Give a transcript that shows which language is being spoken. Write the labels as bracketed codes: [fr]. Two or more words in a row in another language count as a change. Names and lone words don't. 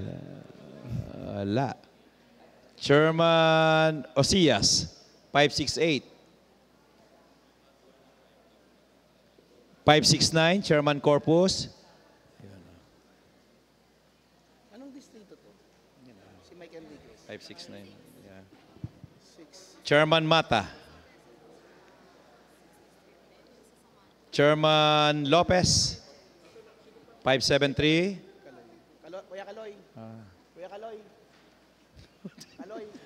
[tl] Wala. Chairman Osias, 568. 569, Chairman Corpus. Anong distrito to? Si Mike Enriquez. 569. Yeah. Chairman Mata. Chairman Lopez, 573. Kuya Kaloy. Kuya Kaloy. Kaloy.